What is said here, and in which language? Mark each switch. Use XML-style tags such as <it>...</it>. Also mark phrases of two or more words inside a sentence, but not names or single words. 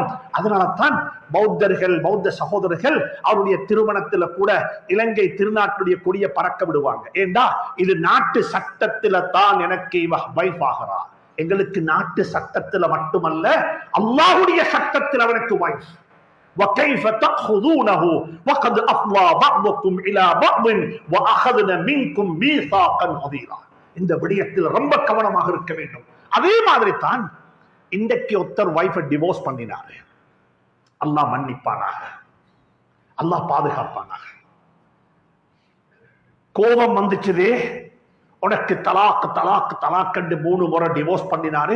<ta>அதனால தான் பௌத்தர்கள், பௌத்த சகோதரர்கள் அவருடைய திருமணத்துல கூட இலங்கை திருநாட்டுடைய கொடிய பறக்க விடுவாங்க. ஏண்டா இது நாட்டு சட்டத்துல தான் எனக்கு வைஃப் ஆகிறா. எங்களுக்கு நாட்டு சட்டத்துல மட்டுமல்ல, அல்லாஹ்வுடைய சட்டத்தில் அவனுக்கு வைஃப்.</ta> <ar>وَكَيْفَ تَأْخُذُونَهُ وَقَدْ أَفْضَى بَعْضُكُمْ إِلَى بَعْضٍ وَأَخَذْنَ مِنْكُمْ مِيثَاقًا غَلِيظًا.</ar> <ta>இந்த விடயத்தில் ரொம்ப கவனமாக இருக்க வேண்டும். அதே மாதிரி தான் இன்றைக்கு ஒருத்தர்</ta> <en>wife divorce</en> <ta>பண்ணினாரு. அல்லாஹ் மன்னிப்பானாக, அல்லாஹ் பாதுகாப்பானாக. கோபம் வந்துச்சுதே, உனக்கு</ta> <ar>طلاق طلاق طلاق</ar> <ta>என்று 3 முறை டிவோர்ஸ் பண்ணினாரு.</ta>